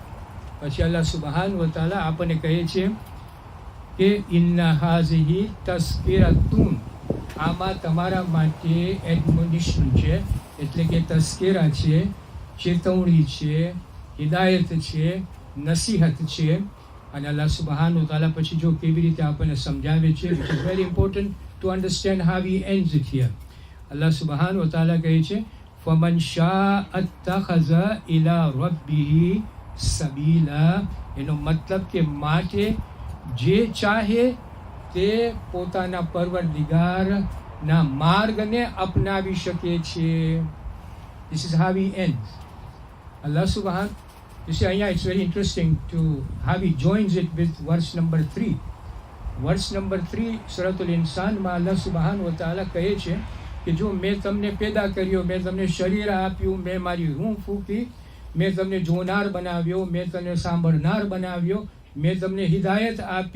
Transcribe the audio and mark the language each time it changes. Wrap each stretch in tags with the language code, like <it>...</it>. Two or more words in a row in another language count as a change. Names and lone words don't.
<gu>પછી અલ્લાહ</gu> <ar>سبحان و تعالى</ar> <gu>આપણને કહે છે કે</gu> <ar>إن هذه تذكرة,</ar> <gu>આમાં તમારા માટે એડમોનિશન છે, એટલે કે તસ્કિરા છે, ચેતવણી છે, હિદાયત છે, નસીહત છે. અને અલ્લાહ</gu> <ar>سبحان و تعالى</ar> <gu>પછી જો કેવી રીતે આપણને સમજાવે છે,</gu> <en>which is very important to understand how he ends it here.</en> <ar>الله سبحانه وتعالى</ar> <gu>કહે છે</gu> <ar>فَمَنْ شَاءَ اتَّخَذَ إِلَى رَبِّهِ سَبِيلًا.</ar> <gu>એનો મતલબ કે માટે જે ચાહે તે પોતાના પરવરદિગારના માર્ગને અપનાવી શકે છે.</gu> <en>This is how he ends.</en> <ar>الله سبحانه,</ar> <en>you see અહીંયા it's very interesting to how he joins it with verse number 3. verse number</en> <gu>3 સૂરતુલ ઇન્સાનમાં અલ્લાહ</gu> <ar>سبحان و تعالى</ar> <gu>કહે છે કે જો મેં તમને પેદા કર્યો, મેં તમને શરીર આપ્યું, મેં મારી રૂહ ફૂંકી, મેં તમને જોનાર બનાવ્યો, મેં તમને સાંભળનાર બનાવ્યો, મેં તમને હિદાયત આપી.</gu>